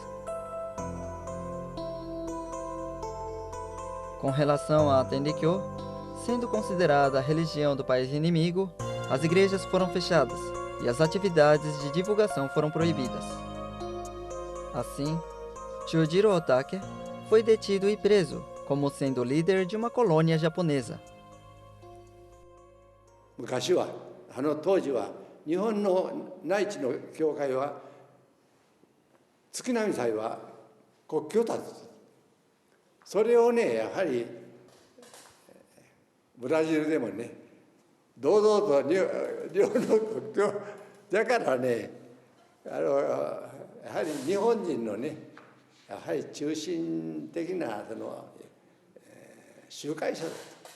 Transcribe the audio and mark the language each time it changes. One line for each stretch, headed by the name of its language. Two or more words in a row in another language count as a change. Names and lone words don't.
Portuguese: Com relação a Tendikyo, sendo considerada a religião do país inimigo, as igrejas foram fechadas e as atividades de divulgação foram proibidas. Assim, Chujiro Otake foi detido e preso, como sendo líder de uma colônia japonesa.
Japanese: 昔は当時は日本の内地の教会は月並祭は国旗を立てて、それをねやはりブラジルでもね堂々と両の国旗をだからねやはり日本人のねやはり中心的な集会者だと。